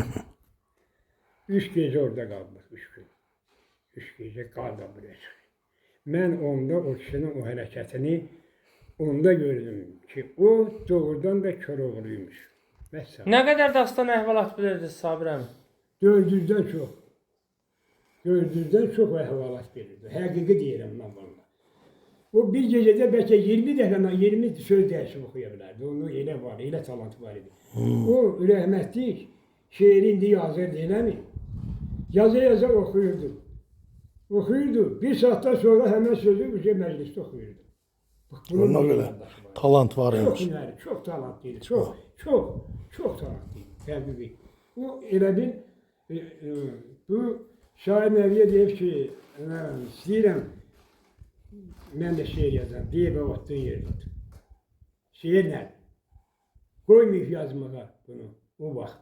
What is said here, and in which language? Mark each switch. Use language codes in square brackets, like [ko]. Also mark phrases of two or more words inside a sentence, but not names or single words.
[tr] 3 gece orada kaldık, 3 gün. 3 gece kaldım buraya. Ben onda o kişinin o hareketini onda gördüm ki o doğrudan da Köroğluymuş. Mesela. Ne kadar [az] dastan əhvalat bilirdiniz Sabir əmi? [tr] 400'den çok. 400'den çok [az] əhvalat verirdi. Həqiqi deyirəm mən valla. O bir gecede belki 20 dəfə 20 söz dəyişib oxuya bilərdi. Onun elə var, elə talantı var idi. O rəhmətlik şeirini yazırdı, eləmi? Yaza oxuyurdu. Oxuyurdu. [tr] Bir saatten sonra hemen sözü bir mecliste oxuyurdu. [az] Ona göre talant var [tr] Çok imiş. hünəri, çok talantlıydı. Çok talantlıydı. Həqiqi. [az] O elə bir bu şair Nəviyə deyib ki, istəyirəm mən də şeir yazam. Deyib otduğun yeri tut. Şeir nədir? Qoymayıb yazmağa bunu o vaxt.